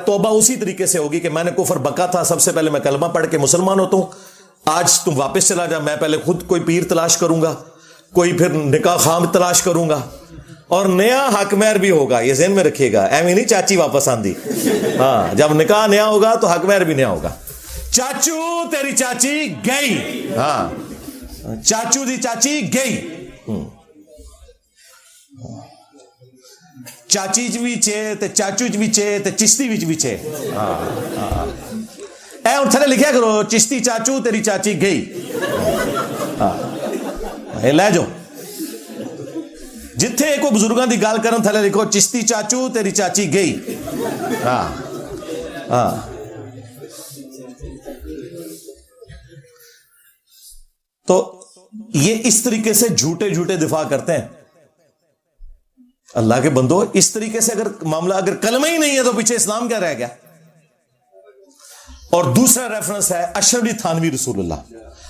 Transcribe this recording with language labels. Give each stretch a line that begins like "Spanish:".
Urdu: توبہ اسی طریقے سے ہوگی کہ میں نے کفر بکا تھا، سب سے پہلے میں کلمہ پڑھ کے مسلمان ہوتا ہوں، آج تم واپس چلا جا. میں پہلے خود کوئی پیر تلاش کروں گا، کوئی پھر نکاح خام تلاش کروں گا، اور نیا حق مہر بھی ہوگا. یہ ذہن میں رکھیے گا،
Punjabi: ایویں نہیں چاچی واپس آندی.
Urdu: ہاں جب نکاح نیا ہوگا تو حق مہر بھی نیا ہوگا.
Punjabi: چاچو تیری چاچی گئی، ہاں چاچو دی چاچی گئی. چاچی چ بھی چھے تے چاچو چ بھی چھے تے چشتی وچ بھی چھے. اے ہن تھلے لکھیا کرو چشتی چاچو تیری چاچی گئی. اے لے جو جتھے کوئی بزرگاں دی گل کرن تھلے لکھو چشتی چاچو تیری چاچی گئی.
Urdu: ہاں ہاں تو یہ اس طریقے سے جھوٹے جھوٹے دفاع کرتے ہیں. اللہ کے بندو اس طریقے سے اگر معاملہ، اگر کلمہ ہی نہیں ہے تو پیچھے اسلام کیا رہ گیا؟ اور دوسرا ریفرنس ہے اشرف علی تھانوی رسول اللہ.